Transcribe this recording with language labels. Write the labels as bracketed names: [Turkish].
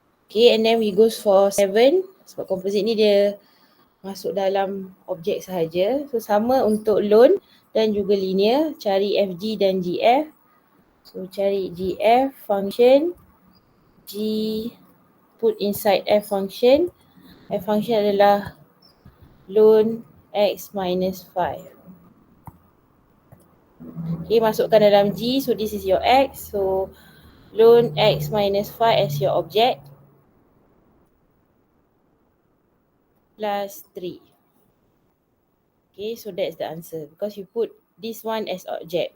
[English] Okay, and then we goes for 7. [Malay] Sebab composite ni dia masuk dalam objek sahaja. So sama untuk lone dan juga linear. Cari fg dan gf. [English] So cari gf function. G put inside f function. [Malay] F function adalah lone x minus 5. [English] Okay, [Malay] masukkan dalam G. [English] So this is your x. So lone x minus 5 as your object. Plus 3. Okay, so that's the answer. Because you put this one as object.